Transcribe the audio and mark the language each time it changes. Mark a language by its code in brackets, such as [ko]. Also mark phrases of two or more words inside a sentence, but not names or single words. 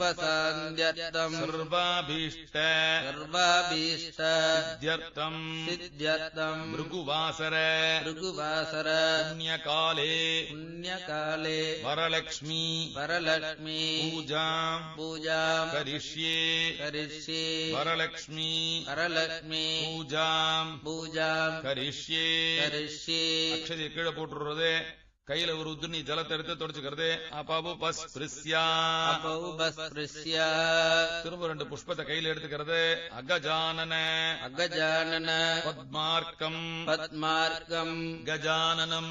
[sa] सर्वाभीष्ट सिद्ध्यर्थम् भृगुवासर पुण्यकाले वरलक्ष्मी पूजाम् करिष्ये वरलक्ष्मी पूजाम् करिष्ये [ta] अक्षरे कीழ போட்டுறது கையில ஒரு உதிர்நீ ஜலத்தை எடுத்து தொடச்சுக்கிறது. [sa] அபவுபஸ்பிருஷ்யா அபௌபஸ்பிருஷ்ய [ta] திரும்ப 2 புஷ்பத்தை கையில எடுத்துக்கிறது. [sa] அகஜானன அகஜானன பத்மார்க்கம் பத்மார்க்கம் கஜானனம்